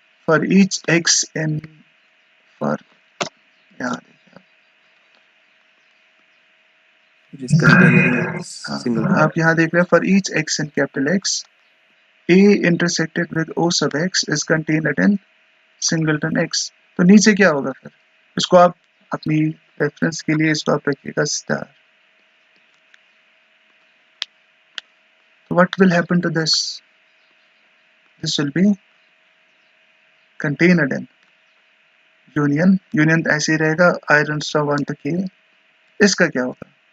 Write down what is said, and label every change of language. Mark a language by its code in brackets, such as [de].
[en] For each x in for [hi] यहाँ देखिए आप. [en] It is contained in singleton. [hi] आप यहाँ देख रहे हैं [en] for each x in capital X, A intersected with O sub X is contained in singleton X. [hi] तो नीचे क्या होगा फिर? इसको आप अपनी रेफरेंस के लिए इसको आप रखिएगा star. [en] So what will happen to this? This will be contained in union. Union [hi] ऐसे ही रहेगा [en] I runs from 1 to k. [hi] इसका क्या होगा?